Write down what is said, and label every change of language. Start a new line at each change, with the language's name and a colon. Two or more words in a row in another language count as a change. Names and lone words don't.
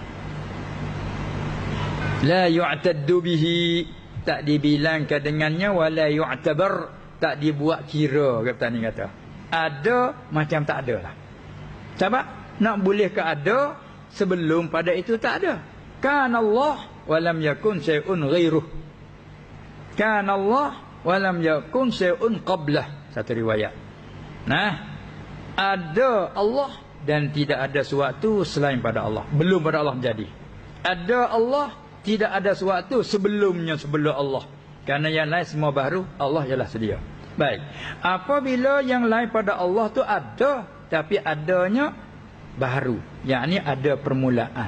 Arabic: لا يعتد به,
Malay: tak dibilangkan dengannya,
Arabic: ولا يعتبر,
Malay: tak dibuat kira, kata ni kata. Ada macam tak ada lah. Sebab nak boleh ke ada sebelum pada itu tak ada.
Arabic: كان الله ولم يكن شيء غيره. كان الله ولم يكن شيء قبله.
Malay: Satu riwayat. Ada Allah dan tidak ada sesuatu selain pada Allah. Belum pada Allah menjadi. Ada Allah, tidak ada sesuatu sebelum Allah. Kerana yang lain semua baru, Allah ialah sedia. Baik. Apabila yang lain pada Allah tu ada, tapi adanya baru, yakni ada permulaan.